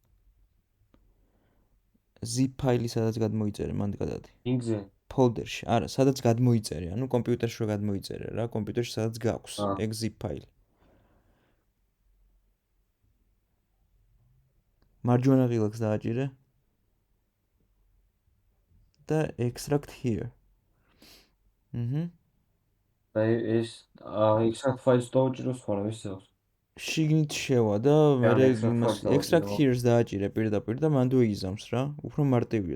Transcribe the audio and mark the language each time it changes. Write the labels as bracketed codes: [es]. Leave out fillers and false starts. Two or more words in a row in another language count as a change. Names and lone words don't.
[ka] zip ფაილი სადაც გადმოიწერე, მანდ გადადი. ლინკზე. ფოლდერში, არა, სადაც გადმოიწერე, ანუ კომპიუტერში რო გადმოიწერე რა, კომპიუტერში სადაც გაქვს, ეგ zip ფაილი. მარჯვენა ღილაკს დააჭირე და [en] extract here. [ka] აი ეს [en] extract files [ka] დავჭიროს ხოლმე ისევ. შიგნით შევა და მე [en] extract here- [ka] ს დააჭირე პირდაპირ და მანდ ვიგიზამს რა. უფრო მარტივია.